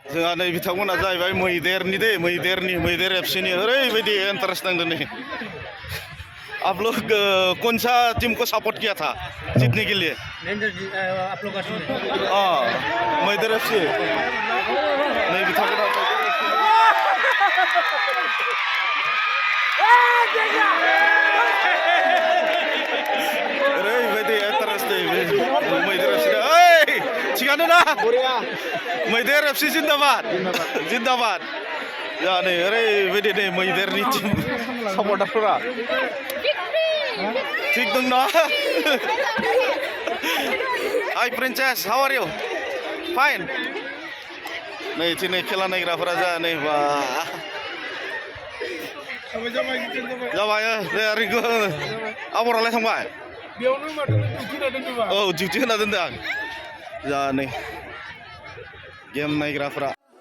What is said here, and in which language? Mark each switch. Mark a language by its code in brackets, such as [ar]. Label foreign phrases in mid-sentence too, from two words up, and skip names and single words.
[brx] जोंहा नै बिथांमोना जाहैबाय मैदेर एफसीनि ओरैबायदि इन्टारेस्ट नांदों नै [hi] आप लोग कौन सा टीम को सपोर्ट किया था जीतने के लिए आप लोग का [brx] मैदेर एफसी नै बिथांमोना ओरैबायदि इन्टारेस्ट मैदेर एफसी थिगानो ना मैदेर एफसी जिन्दाबाद जा नै ओरैबायदि नै मैदेरनि टीम सापर्टारफोरा थिग दं ना [en] hi princess how are you fine [brx] नै दिनै खेला नायग्राफोरा जा नै बा जाबाय रिंगु आबरालाय थांबाय औ डिउटि होना दोनदों आं जा नै गेम नायग्राफोरा